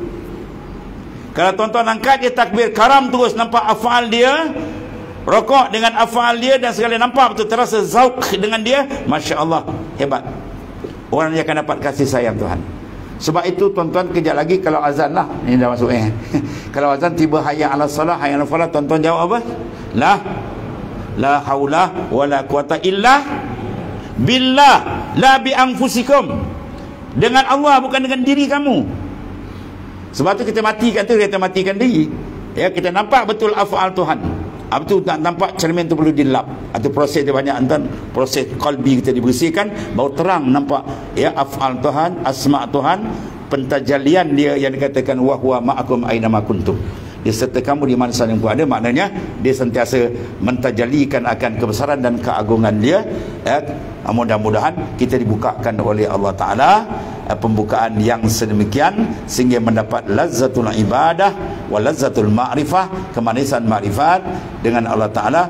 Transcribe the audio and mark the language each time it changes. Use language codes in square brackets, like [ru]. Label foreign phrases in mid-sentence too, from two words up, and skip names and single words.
[ms] Kalau tuan-tuan angkat dia takbir karam terus, nampak afal dia, rokok dengan afal dia, dan sekali nampak betul terasa zauk dengan dia, [ar] ما شاء الله, [ms] hebat. Orang yang akan dapat kasih sayang Tuhan. Sebab itu tuan-tuan, kejap lagi kalau azan lah, ini dah masuk kalau azan tiba [ar] حي على الصلاة، حي على الفلاح, [ms] tuan-tuan jawab apa? [ar] لا حول ولا قوة إلا بالله، لا بأنفسكم, [ms] dengan Allah, bukan dengan diri kamu. Sebab tu kita matikan tu, kita matikan diri. Ya, kita nampak betul afal Tuhan. Betul nak nampak cermin tu perlu dilap, atau proses dia banyak, antan proses qalbi kita dibersihkan, baru terang nampak afal Tuhan, asma Tuhan, pentajalian dia yang dikatakan [ar] وهو معكم أينما كنتم. [ms] Dia serta kamu di mana saja pun ada. Maknanya dia sentiasa mentajalikan akan kebesaran dan keagungan dia. Mudah-mudahan kita dibukakan oleh Allah Ta'ala pembukaan yang sedemikian sehingga mendapat [ar] لذة العبادة ولذة المعرفة, [ms] kemanisan ma'rifat dengan Allah Ta'ala.